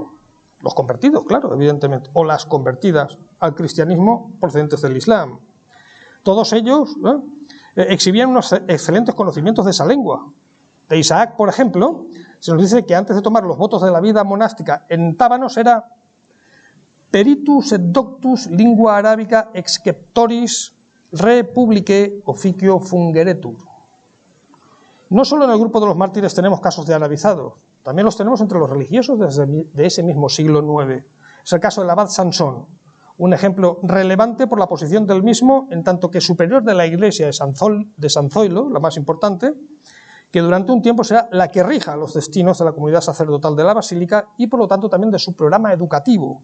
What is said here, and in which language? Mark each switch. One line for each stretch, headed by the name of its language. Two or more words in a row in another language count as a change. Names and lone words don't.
Spanish: Los convertidos, claro, evidentemente, o las convertidas al cristianismo procedentes del Islam. Todos ellos exhibían unos excelentes conocimientos de esa lengua. De Isaac, por ejemplo, se nos dice que antes de tomar los votos de la vida monástica en Tábanos era
Latin: peritus et doctus lingua arabica exceptoris re publicae officio fungeretur.
Spanish: No solo en el grupo de los mártires tenemos casos de arabizados, también los tenemos entre los religiosos de ese mismo siglo IX. Es el caso del abad Sansón, un ejemplo relevante por la posición del mismo, en tanto que superior de la iglesia de San Zoilo, la más importante, que durante un tiempo será la que rija los destinos de la comunidad sacerdotal de la basílica y por lo tanto también de su programa educativo.